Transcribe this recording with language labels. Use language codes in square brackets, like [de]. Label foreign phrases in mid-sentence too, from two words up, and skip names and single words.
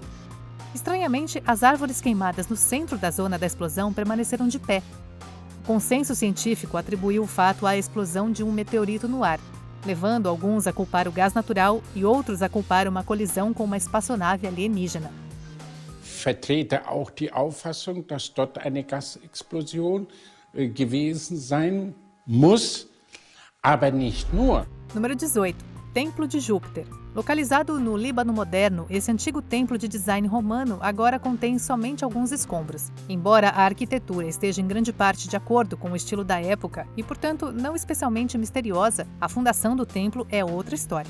[pt] Estranhamente, as árvores queimadas no centro da zona da explosão permaneceram de pé. O consenso científico atribuiu o fato à explosão de um meteorito no ar, levando alguns a culpar o gás natural e outros a culpar uma colisão com uma espaçonave alienígena. [de] Vertrete auch die Auffassung, dass dort eine Gasexplosion gewesen sein muss, aber nicht nur. [pt] Número 18. Templo de Júpiter. Localizado no Líbano moderno, esse antigo templo de design romano agora contém somente alguns escombros. Embora a arquitetura esteja em grande parte de acordo com o estilo da época e, portanto, não especialmente misteriosa, a fundação do templo é outra história.